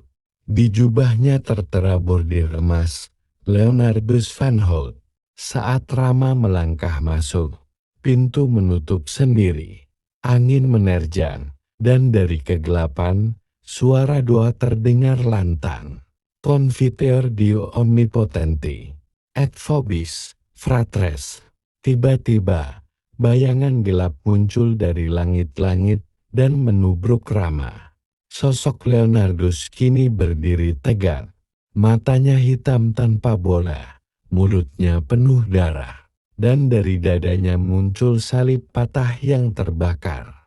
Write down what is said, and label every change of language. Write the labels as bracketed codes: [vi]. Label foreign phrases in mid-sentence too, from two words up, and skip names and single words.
[id] Di jubahnya tertera bordir emas, Leonardus van Hout. Saat Rama melangkah masuk, pintu menutup sendiri. Angin menerjang, dan dari kegelapan, suara doa terdengar lantang. [la] Confiteor Dio Omnipotenti, et vobis, fratres. [id] Tiba-tiba, bayangan gelap muncul dari langit-langit dan menubruk Rama. Sosok Leonardus kini berdiri tegak. Matanya hitam tanpa bola, mulutnya penuh darah, dan dari dadanya muncul salib patah yang terbakar.